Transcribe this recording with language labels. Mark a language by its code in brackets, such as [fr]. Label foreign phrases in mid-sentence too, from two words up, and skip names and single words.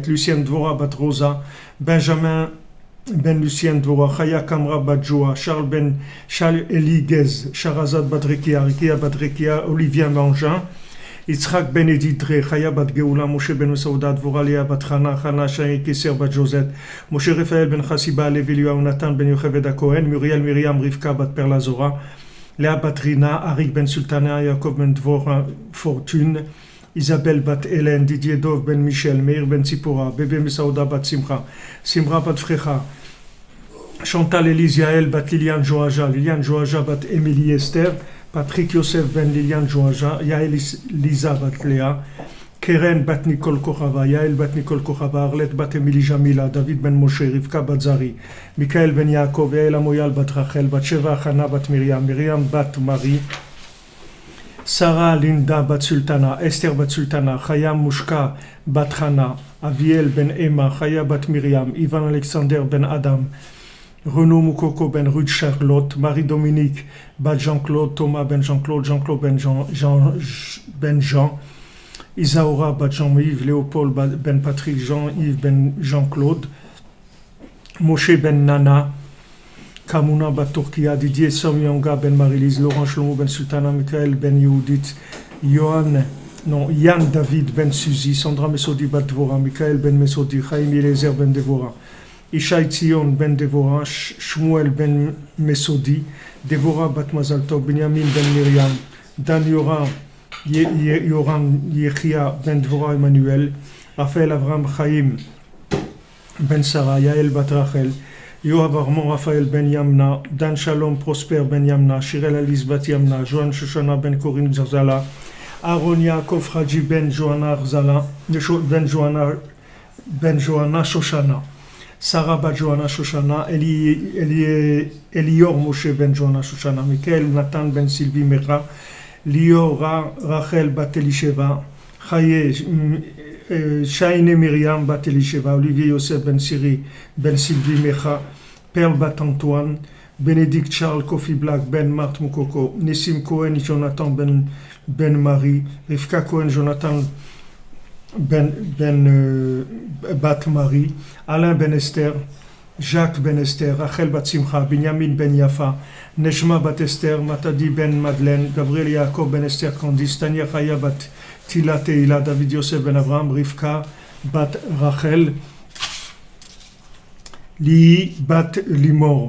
[fr] Lucien Dvora Bat Rosa, Benjamin Ben Lucien Dvora, Chaya Kamra Bat Joa, Charles Eli Gez, Sharazad Bat Rekia, Rekia Bat Rekia, Olivia Mangin, Yitzhak Ben Edidre, Chaya Bat Geoula, Moshe Ben Mesauda, Dvora Léa Bat Chana, Chana Shai Keser Bat Josette, Moshe Raphaël Ben Chassiba, Levi Nathan Ben Yocheved Cohen, Muriel Miriam Rivka Bat Perlazora, Léa Bat Rina, Arik Ben Sultana, Yaakov Ben Dvora Fortune, Isabelle Bat Hélène, Didier Dov Ben Michel, Meir Ben Tzipora, Bébé Mesauda Bat Simcha, Simra Bat Frecha, Chantal Elise Yael Bat Liliane Joaja, Liliane Joaja Bat Émilie Esther, Patrick Yosef Ben Liliane Joaja, Yael Lisa Bat Léa, Keren bat Nicole Kochava, Yael bat Nicole Kochava, Arlette bat Emily Jamila, David ben Moshe, Rivka bat Zari, Michael ben Yaakov, Yael Amoyal bat Rachel, bat Sheva Hana bat Miriam, Miriam bat Marie, Sarah Linda bat Sultana, Esther bat Sultana, Chaya Mushka bat Hana, Aviel ben Emma, Chaya bat Miriam, Ivan Alexander ben Adam, Renaud Moukoko ben Ruth Charlotte, Marie-Dominique bat Jean-Claude, Thomas ben Jean-Claude, Jean-Claude ben Jean, Isaura bat Jean-Yves, Léopold ben Patrick, Jean-Yves ben Jean-Claude, Moshe ben Nana, Kamuna bat Turquia, Didier Somyonga ben Marie-Lise, Laurent Shlomo ben Sultana, Michael ben Yehudit, Yann David ben Suzy, Sandra Mesodi bat Dvora, Michael ben Mesodi, Chaim Eliezer ben Devora, Ishaï Tzion ben Devora, Shmuel ben Mesodi, Devora bat Mazal Tov, Benjamin ben Miriam, Dan Yoram Yechia ben Dvora Emmanuel, Raphaël Avram Chaim ben Sarah, Yael bat Rachel, Yoav Armand Raphaël ben Yamna, Dan Shalom Prosper ben Yamna, Shirel Alice bat Yamna, Johan Shoshana ben Corinne Zala, Aaron Yaakov Haji ben Johanna Zala, ben Johanna Shoshana, Sarah bat Johanna Shoshana, Elior Moshe ben Johanna Shoshana, Michael Nathan ben Sylvie Mera, Liora Rachel bat Elisheva, Chaye Shaine Myriam bat Elisheva, Olivier Yosef ben Siri ben Sylvie Mecha, Perle bat Antoine, Bénédicte Charles Kofi Black ben Marthe Moukoko, Nessim Cohen Jonathan ben Marie, Rivka Cohen Jonathan bat Marie, Alain ben Esther, Jacques ben Esther, Rachel bat Simcha, Binyamin ben Yafa, Neshma bat Esther, Matadi ben Madeleine, Gabriel Yaakov ben Esther Candice, Tania Chaya bat Tila Teila, David Yosef ben Abraham, Rivka bat Rachel, Li bat Limor.